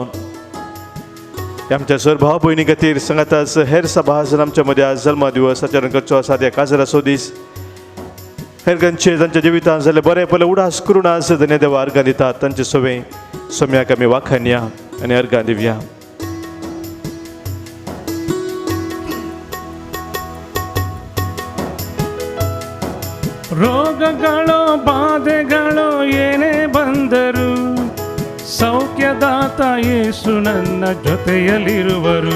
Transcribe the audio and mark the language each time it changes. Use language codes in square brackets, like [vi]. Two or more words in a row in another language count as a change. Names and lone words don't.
[kok] आमच्या सर भाव भयणी खातीर सांगाताच हेर सभाजन आमच्या मदीं आज जल्मा दिवस आचरण करचो आसा. त्या काजर असो दीस हेर खंयचे तांच्या जिवितांत जाल्यार बरें पयलें उडास करून आज धन्य देवा अर्घां दितात. तांचे सवे सोम्याक आमी वाखाणया आनी अर्घां दिवया. [kn] ರೋಗಗಳು ಬಾಧೆಗಳು ಏನೇ ಬಂದರು ಸೌಖ್ಯದಾತ ಯೇಸು ನನ್ನ ಜೊತೆಯಲ್ಲಿರುವರು.